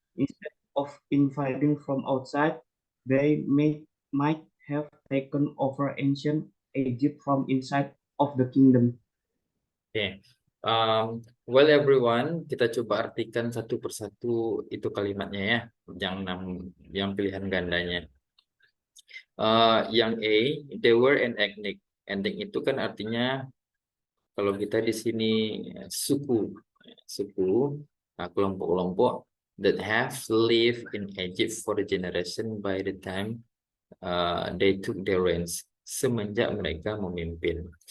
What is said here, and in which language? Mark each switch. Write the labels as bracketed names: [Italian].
[English] Instead of invading from outside, they might have taken over ancient Egypt from inside of the kingdom. Oke. Well everyone, [Indonesian] kita coba artikan satu persatu itu kalimatnya ya, yang pilihan gandanya. Yang A, [English] they were an ethnic. [Indonesian] Ethnic itu kan artinya kalau kita di sini suku, kelompok-kelompok [English] that have lived in Egypt for a generation by the time they took their reigns, [Indonesian] semenjak mereka memimpin.